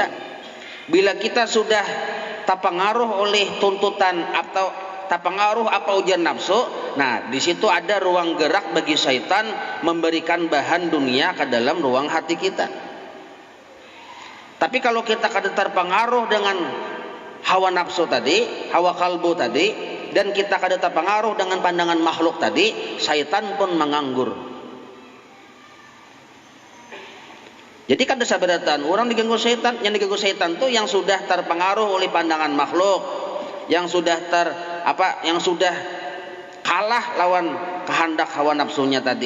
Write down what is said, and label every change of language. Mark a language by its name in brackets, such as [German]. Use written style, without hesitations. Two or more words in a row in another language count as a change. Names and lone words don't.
[Indonesian] Bila kita sudah terpengaruh oleh tuntutan atau terpengaruh apa ujian nafsu, nah di situ ada ruang gerak bagi syaitan memberikan bahan dunia ke dalam ruang hati kita. [Banjar] Tapi kalau kita kada terpengaruh dengan hawa nafsu tadi, hawa kalbu tadi, dan kita kada terpengaruh dengan pandangan makhluk tadi, [Indonesian] syaitan pun menganggur. [Banjar] Jadi kada sabaratan orang diganggu syaitan. [Indonesian] Yang diganggu syaitan tuh yang sudah terpengaruh oleh pandangan makhluk, yang sudah yang sudah kalah lawan kehendak hawa nafsunya tadi.